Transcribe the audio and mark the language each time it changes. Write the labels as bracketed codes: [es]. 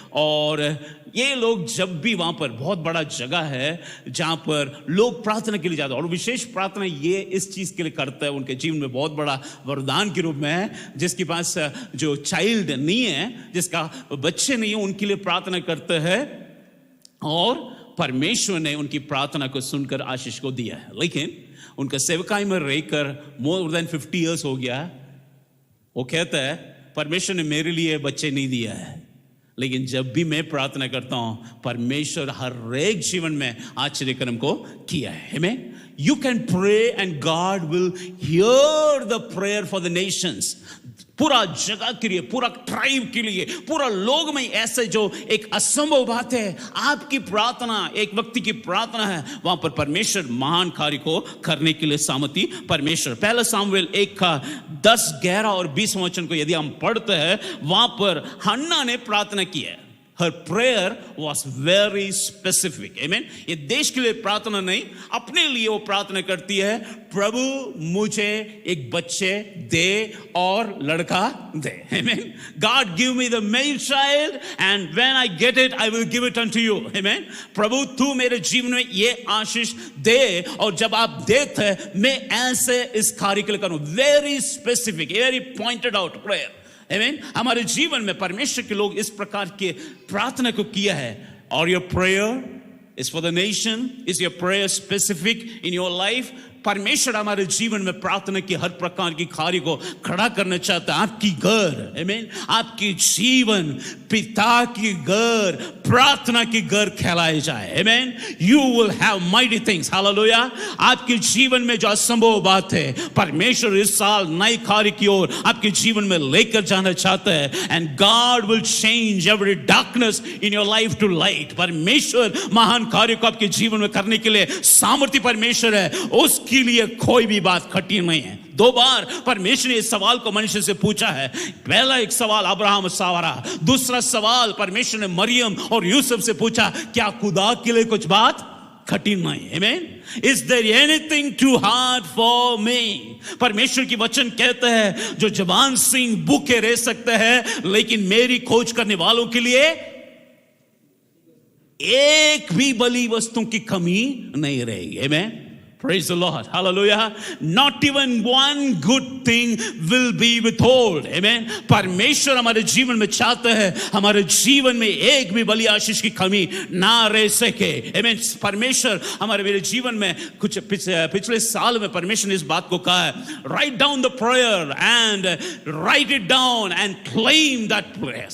[hi] और ये लोग जब भी वहाँ पर बहुत बड़ा जगह है जहाँ पर लोग प्रार्थना के लिए जाते हैं, और विशेष प्रार्थना ये इस चीज़ के लिए करता है, उनके जीवन में बहुत बड़ा वरदान के रूप में है, जिसके पास जो चाइल्ड नहीं है, जिसका बच्चे नहीं है, उनके लिए प्रार्थना करते हैं, और परमेश्वर ने उनकी प्रार्थना को सुनकर आशीष को दिया है। लेकिन उनका सेवकाई में रहकर [en] more than 50 years [hi] हो गया। वो कहता है परमेश्वर ने मेरे लिए बच्चे नहीं दिया है, लेकिन जब भी मैं प्रार्थना करता हूं, परमेश्वर हर एक जीवन में आश्चर्यक्रम को किया है। आमीन। [en] You can pray and God will hear the prayer for the nations. [hi] पूरा जगह के लिए, पूरा ट्राइब के लिए, पूरा लोग में ऐसे जो एक असंभव बात है, आपकी प्रार्थना, एक व्यक्ति की प्रार्थना है, वहां पर परमेश्वर महान कार्य को करने के लिए सामर्थी परमेश्वर। पहला सामुएल 1:10, 11 और 20 वचन को यदि हम पढ़ते हैं, वहां पर हन्ना ने प्रार्थना की है। [en] Her prayer was very specific. Amen. [hi] ये देश के लिए प्रार्थना नहीं, अपने लिए वो प्रार्थना करती है, प्रभु मुझे एक बच्चे दे और लड़का दे। Amen. [en] God give me the male child and when I get it I will give it unto you. Amen. [hi] प्रभु तू मेरे जीवन में ये आशीष दे, और जब आप देते हैं मैं ऐसे इस कार्य के लिए करूं। [en] Very specific, very pointed out prayer. आमीन। [hi] हमारे जीवन में परमेश्वर के लोग इस प्रकार के प्रार्थना को किया है। [en] और your prayer is for the nation, is your prayer specific in your life. [hi] परमेश्वर हमारे जीवन में प्रार्थना की हर प्रकार की कार्य को खड़ा करना चाहता है। आपकी घर, आमीन, आपकी जीवन पिता की घर, प्रार्थना की घर कहलाए जाए। आमीन। [en] You will have mighty things. [hi] Hallelujah. आपके जीवन में जो असंभव बात है, परमेश्वर इस साल नए कार्य की ओर आपके जीवन में लेकर जाना चाहता है। [en] And God will change every darkness in your life to light. [hi] परमेश्वर महान कार्य को आपके जीवन में करने के लिए सामर्थ्य परमेश्वर है, उसके लिए कोई भी बात कठिन नहीं है। 2 बार परमेश्वर ने इस सवाल को मनुष्य से पूछा है। पहला एक सवाल अब्राहम सावरा, दूसरा सवाल परमेश्वर ने मरियम और यूसुफ से पूछा, क्या खुदा के लिए कुछ बात कठिन नहीं? आमीन। [en] Is there anything too hard for me? [hi] परमेश्वर की वचन कहते हैं जो जवान सिंह भूखे रह सकते हैं, लेकिन मेरी खोज करने वालों के लिए एक भी बलि वस्तु की कमी नहीं रहेगी। [en] आमीन। Praise the Lord. Hallelujah. Not even one good thing will be withheld. Amen. [hi] परमेश्वर हमारे जीवन में चाहता है हमारे जीवन में एक भी बलि आशीष की कमी ना रह सके। Amen. परमेश्वर हमारे मेरे जीवन में कुछ पिछले साल में परमेश्वर ने इस बात को कहा है, [en] write down the prayer and write it down and claim that prayer.